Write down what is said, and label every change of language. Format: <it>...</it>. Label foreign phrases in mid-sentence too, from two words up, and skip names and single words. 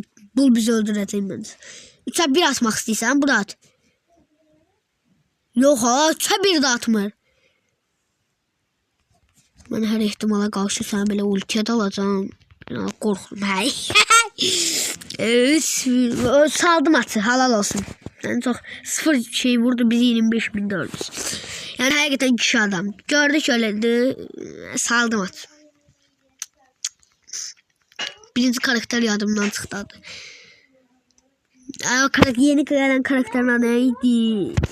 <az>Bul bizi öldürəcək məncə. 3'ə 1 atmaq istəyirsən, bura at. Yox ha, 3'ə 1 də atmır. Mən hər ehtimala qarşı səni belə ultiyə dalacağım. Qorxdum. Saldım atı, halal olsun.</az> <tr>Yani çok 0 şey vurdu, bizi 25.000 Yani hakikaten kişi adam. Gördük öyleydi. Saldım atı. Birinci karakter yadımdan çıktı. Yeni gelen karakterin adı neydi?</tr>